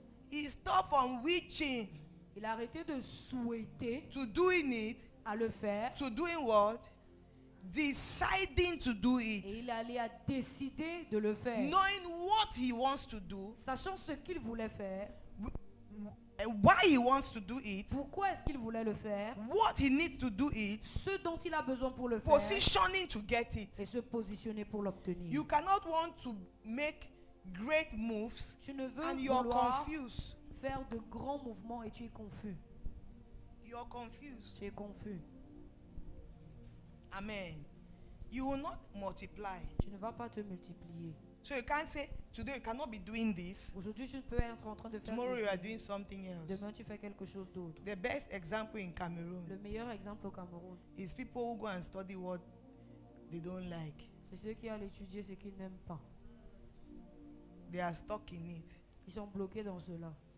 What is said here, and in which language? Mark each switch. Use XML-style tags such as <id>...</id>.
<en>He stopped from wishing</en> <fr>Il a arrêté de souhaiter</fr> <en>to doing it,</en> <fr>à le faire</fr> <en>to doing what? Deciding to do</en> <fr>et</fr> <en>it.</en> <fr>il est allé à décider de le faire.</fr> <en>Knowing what he wants to do,</en> <fr>Sachant ce qu'il voulait faire,</fr> <en>and why he wants to do it,</en> <fr>pourquoi est-ce qu'il voulait le faire,</fr> <en>what he needs to do it,</en> <fr>ce dont il a besoin pour le faire</fr> <en>positioning to get it.</en> <fr>et se positionner pour l'obtenir.</fr> <en>You cannot want to make great moves</en> <fr>Tu ne veux</fr> <en>and you're</en> <fr>vouloir</fr> <en>confused.</en> <fr>faire de grands mouvements et tu es confus.</fr> <en>You're confused.</en> <fr>Tu es confus.</fr> <en>Amen. You will not multiply.</en> <fr>Tu ne vas pas te multiplier.</fr> <en>So you can't say, today you cannot be doing this.</en> <fr>Aujourd'hui, tu peux être en train de faire</fr> <en>Tomorrow you are</en> <fr>ceci.</fr> <en>doing something else.</en> <fr>Demain, tu fais quelque chose d'autre.</fr> <en>The best example in</en> <fr>Le</fr> <en>Cameroon</en> <fr>meilleur exemple au Cameroun,</fr> <en>is people who go and study what they don't like.</en> <fr>c'est ceux qui allent étudier ce qu'ils n'aiment pas.</fr> <en>They are stuck in it.</en> <fr>Ils sont bloqués dans cela.</fr>